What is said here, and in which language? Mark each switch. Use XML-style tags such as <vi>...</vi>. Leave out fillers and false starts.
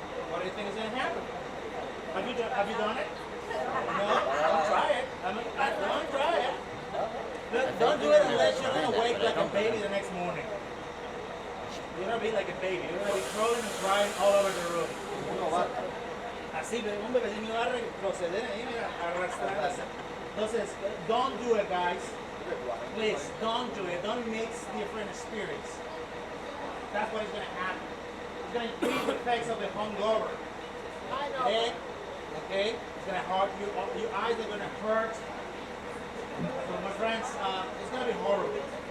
<en>What do you think is going to happen? Have you done it? No? Don't try it. Don't try it. Don't do it unless you're going to wake like a baby the next morning. You're going to be like a baby. You're going to be crawling and crying all over the room.</en> <es>Así, un bebecito va a retroceder ahí, mira, arrastrarse.</es> <en>Entonces, don't do it, guys. Please, don't do it. Don't mix different spirits. That's what is going to happen. It's going to increase the effects of the hungover. Okay? It's going to hurt you. Your eyes are going to hurt. So, my friends, it's going to be horrible.</en>